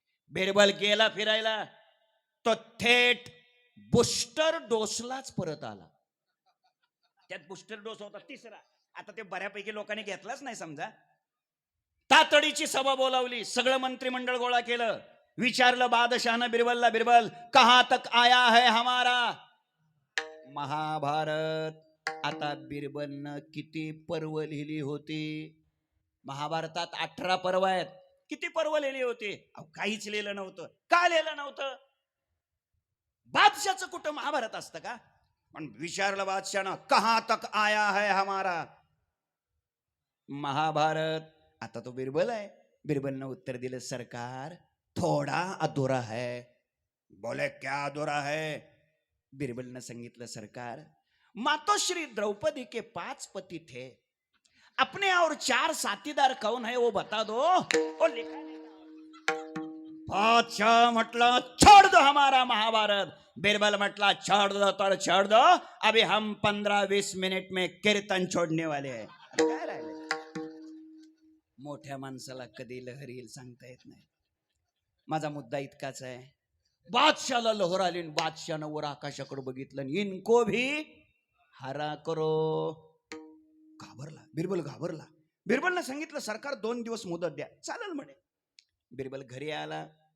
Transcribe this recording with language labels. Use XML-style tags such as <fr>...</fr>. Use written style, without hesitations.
<mr>बिरबल गेला फिरायला, तो थेट बुस्टर डोसलाच परत आला. त्यात बुस्टर डोस होता तिसरा. आता ते बऱ्यापैकी लोकांनी घेतलाच नाही समजा. तातडीची सभा बोलावली, सगळं मंत्रिमंडळ गोळा केलं. विचारलं बादशाहनं बिरबलला, बिरबल</mr> <hi>कहां तक आया है हमारा महाभारत?</hi> <mr>आता बिरबलनं किती पर्व लिहिली होती? महाभारतात 18 पर्व आहेत. किती पर्व लिहिली होती? काहीच लिहिलं नव्हतं. का लिहिलं नव्हतं? बादशाचं कुठं महाभारत असतं का? पण विचारलं बादशाहनं,</mr> <hi>कहां तक आया है हमारा महाभारत?</hi> <mr>आता तो बिरबल आहे. बिरबलनं उत्तर दिलं,</mr> <hi>सरकार थोडा अधुरा है. बोले क्या अधुरा है?</hi> <mr>बिरबलनं सांगितलं,</mr> <hi>सरकार मातोश्री द्रौपदी के 5 पति थे, अपने और 4 साथीदार कौन है वो बता दो. ओ लिखा बादशाह म्हटलं, छोड़ दो हमारा महाभारत. बिरबल म्हटला, छोड़ दो तर छोड़ दो, अभी हम 15-20 मिनट में कीर्तन छोड़ने वाले हैं.</hi> <mr>काय राहिले? मोठ्या माणसाला कधी लहर येईल सांगता येत नाही. माझा मुद्दा इतकाच आहे, बादशाहला लहर आली, बादशाहनं वर आकाशाकडे बघितलं,</mr> <hi>इनको भी हरा करो.</hi> <mr>घाबरला बिरबल, घाबरला. बिरबलनं सांगितलं, सरकार 2 दिवस मुदत द्या. चालेल म्हणे. बिरबल घरी आला.</mr>